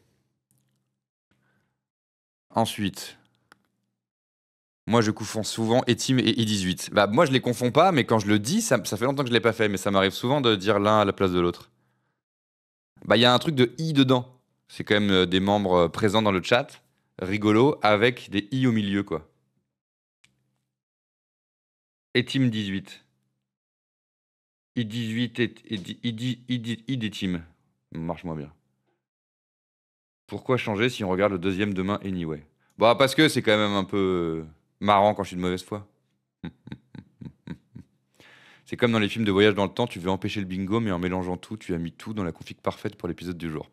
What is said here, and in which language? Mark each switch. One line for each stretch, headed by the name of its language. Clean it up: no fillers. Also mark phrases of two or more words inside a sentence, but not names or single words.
French: Ensuite, moi, je confonds souvent Etim et I18. Bah, moi, je les confonds pas, mais quand je le dis, ça fait longtemps que je l'ai pas fait, mais ça m'arrive souvent de dire l'un à la place de l'autre. Bah, il y a un truc de I dedans. C'est quand même des membres présents dans le chat, rigolo, avec des I au milieu, quoi. Etim 18. I18 I des teams. Marche moins bien. Pourquoi changer si on regarde le deuxième demain anyway? Bah, parce que c'est quand même un peu marrant quand je suis de mauvaise foi. C'est comme dans les films de voyage dans le temps, tu veux empêcher le bingo, mais en mélangeant tout, tu as mis tout dans la config parfaite pour l'épisode du jour.